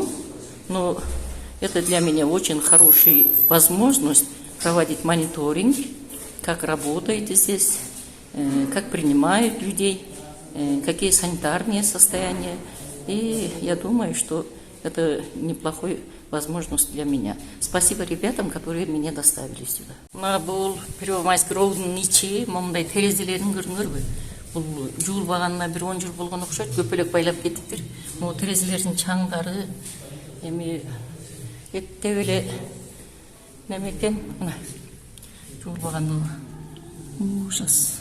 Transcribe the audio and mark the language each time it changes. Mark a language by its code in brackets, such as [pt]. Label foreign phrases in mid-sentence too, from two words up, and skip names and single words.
[ru] Но это для меня очень хорошая возможность проводить мониторинг, как работает здесь, как принимают людей, какие санитарные состояния. И я думаю, что это неплохой возможность для меня. Спасибо ребятам, которые меня доставили сюда. [ky] Мына бул Первомайский РОВДун ичи момундай терезелерин көрүңөрбү. Бул жуулбаганына бир 10 жыл болгон окшойт, көпөлөк байлап кетиптир. Могу терезелердин чаңдары эми этте эле неме экен, мына жуулбаганына ужас.